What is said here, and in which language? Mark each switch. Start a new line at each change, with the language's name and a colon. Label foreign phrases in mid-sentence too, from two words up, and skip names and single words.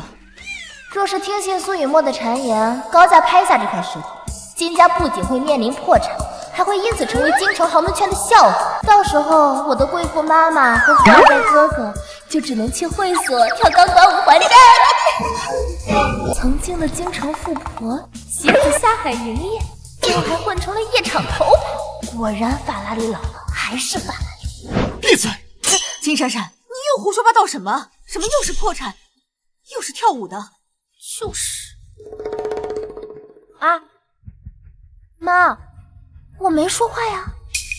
Chinese: 若是聽信蘇雨墨的讒言，高價拍下這塊石頭，金家不僅會面臨破產，還會因此成為京城豪門圈的笑話。到時候，我的貴婦媽媽和富二代哥哥就只能去會所跳鋼管舞還債了。曾經的京城富婆，媳婦下海營業，最後還混成了夜場頭牌。果然，法拉利老了還是法拉利。閉嘴！金珊珊，你又胡說八道什麼？什麼又是破產，又是跳舞的？就是。啊，媽。我沒說話呀。